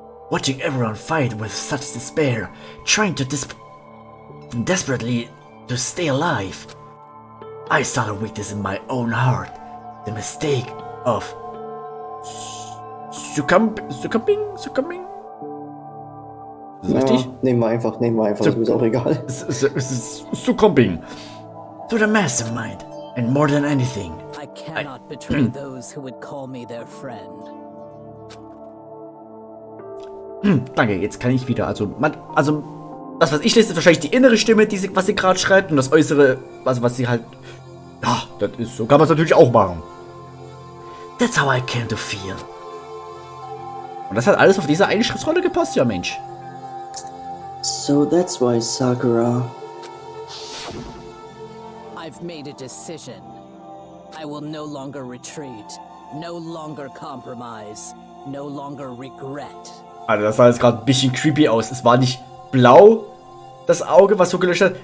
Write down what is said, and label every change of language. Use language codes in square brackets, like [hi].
[en] Watching everyone fight with such despair, trying to desperately to stay alive, I saw a weakness in my own heart, the mistake of succumbing? [de] Ja, nehmen wir einfach, ist mir auch egal. [en] Succumbing. To the mastermind, and more than anything, I cannot betray those who would call me their friend. [de] Danke, jetzt kann ich wieder. Also, das, was ich lese, ist wahrscheinlich die innere Stimme, was sie gerade schreibt, und das äußere, also was sie halt. Ja, das ist so. Kann man es natürlich auch machen. [en] That's how I came to feel. [de] Und das hat alles auf diese eine Schriftrolle gepasst, ja Mensch. [en] So that's why Sakura... I've made a decision. I will no longer retreat, no longer compromise, no longer regret. [de] Also das sah jetzt gerade ein bisschen creepy aus. Es war nicht blau, das Auge, was so gelöscht hat.